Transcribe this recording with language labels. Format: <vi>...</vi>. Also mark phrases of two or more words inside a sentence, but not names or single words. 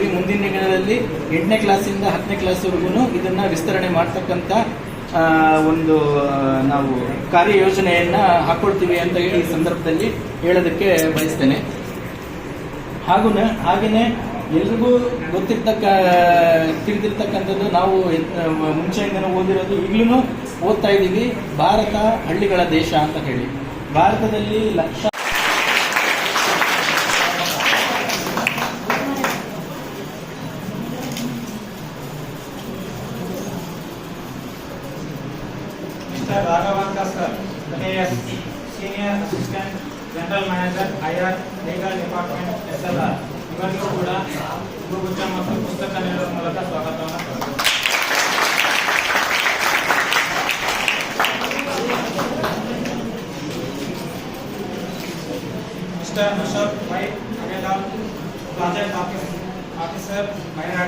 <kn>ಮುಂದಿನ ದಿನಗಳಲ್ಲಿ 8ನೇ ಕ್ಲಾಸಿಂದ 10ನೇ ಕ್ಲಾಸ್ವರೆಗೂ ಇದನ್ನು ವಿಸ್ತರಣೆ ಮಾಡ್ತಕ್ಕಂಥ ಒಂದು ನಾವು ಕಾರ್ಯಯೋಜನೆಯನ್ನು ಹಾಕ್ಕೊಳ್ತೀವಿ ಅಂತ ಹೇಳಿ ಈ ಸಂದರ್ಭದಲ್ಲಿ ಹೇಳೋದಕ್ಕೆ ಬಯಸ್ತೇನೆ. ಹಾಗೆಯೇ ಎಲ್ರಿಗೂ ತಿಳಿದಿರ್ತಕ್ಕಂಥದ್ದು, ನಾವು ಮುಂಚೆಯಿಂದನೂ ಓದಿರೋದು, ಈಗಲೂ ಓದ್ತಾ ಇದ್ದೀವಿ, ಭಾರತ ಹಳ್ಳಿಗಳ ದೇಶ ಅಂತ ಹೇಳಿ. ಭಾರತದಲ್ಲಿ</kn> <en>Mr. Raghavanka sir, AS, Senior Assistant General Manager, IR, Legal Department, SLR.</en> <kn>ಇವರಿಗೂ ಕೂಡ ಗುರುಗುಚ್ಚ ಮತ್ತು ಪುಸ್ತಕ ನೀಡುವ ಮೂಲಕ ಸ್ವಾಗತವನ್ನು ಕೋರುತ್ತೇವೆ.</kn> <en>Mr. Ashok Y. Agadal, Project Officer, ಮೈರಾಡ.</en>